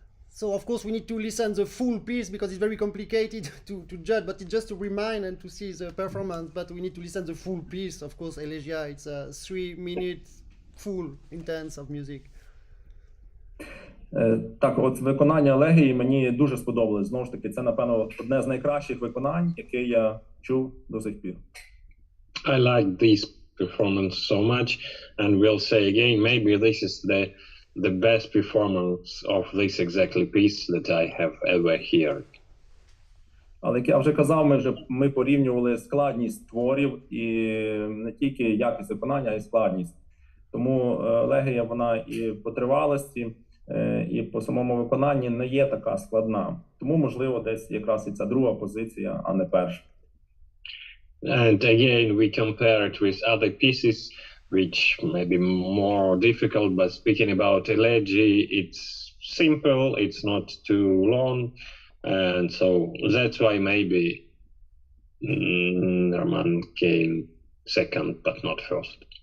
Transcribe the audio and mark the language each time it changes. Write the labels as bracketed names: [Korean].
[English] So of course we need to listen the full piece because it's very complicated to judge, but it's just to remind and to see the performance, but we need to listen the full piece. Of course, Elegia, it's a 3 minutes full intense of music. [Ukrainian] Так, от виконання Елегії мені дуже сподобалось. Знову ж таки, це, напевно, одне з найкращих виконань, яке я чув до сих пір. [English] I like this performance so much, and we'll say again, maybe this is the best performance of this exactly piece that I have ever heard. [Ukrainian] Але, як я вже казав, ми порівнювали складність творів і не тільки якість виконання, а й складність. Тому Елегія, вона і по тривалості, і по самому виконанні не є така складна. Тому, можливо, десь якраз і ця друга позиція, а не перша. [English] And again, we compare it with other pieces, which may be more difficult, but speaking about Elegy, it's simple, it's not too long, and so that's why maybe Roman came second, but not first.